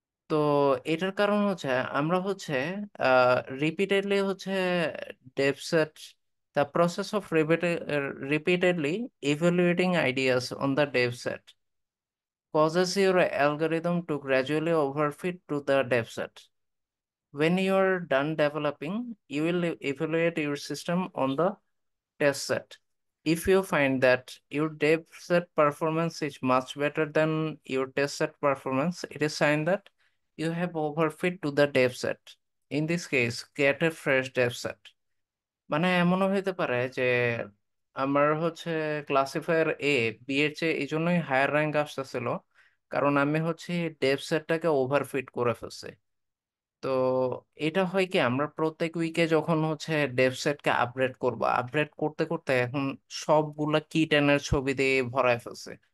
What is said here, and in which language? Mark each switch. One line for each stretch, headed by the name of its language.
Bangla: তো এটার কারণ হচ্ছে আমরা হচ্ছে রিপিটেডলি হচ্ছে Dave set
English: The process of repeatedly evaluating ideas on the dev set causes your algorithm to gradually overfit to the dev set. When you are done developing, you will evaluate your system on the test set. If you find that your dev set performance is much better than your test set performance, it is sign that you have overfit to the dev set. In this case, get a fresh dev set.
Bangla: মানে এমনও হতে পারে যে আমার হচ্ছে classifier A B এর চেয়ে এই জন্যই হায়ার র্যাঙ্ক আসতেছিল, কারণ আমি হচ্ছে ডেভ সেটটাকে ওভারফিট করে ফেলছি। তো এটা হয় কি আমরা প্রত্যেক উইকে যখন হচ্ছে ডেভ সেটকে আপগ্রেড করব, আপগ্রেড করতে করতে এখন সবগুলা কি টেনের ছবি দিয়ে ভরায় ফেলছে।